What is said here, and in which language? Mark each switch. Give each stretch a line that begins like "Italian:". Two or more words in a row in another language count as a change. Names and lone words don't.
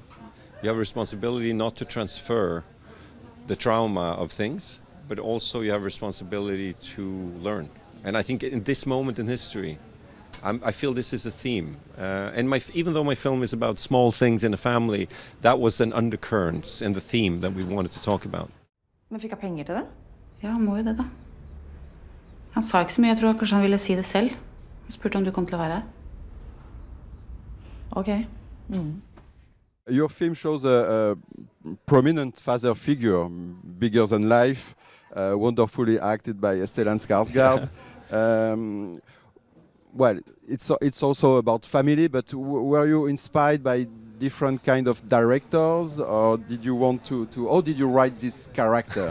English: You have a responsibility not to transfer the trauma of things, but also you have a responsibility to learn. And I think in this moment in history, I feel this is a theme. And even though my film is about small things in a family, that was an undercurrent in the theme that we wanted to talk about.
Norwegian: Men fikk jeg penger til det? Ja, han må jo det da. Han sa ikke så mye, jeg tror kanskje han ville si det selv. Han spurte om du kom til å være her. Okay.
English: Your film shows a prominent father figure, bigger than life, wonderfully acted by Stellan Skarsgård. Well, it's also about family, but were you inspired by different kind of directors, or did you want to how did you write this character?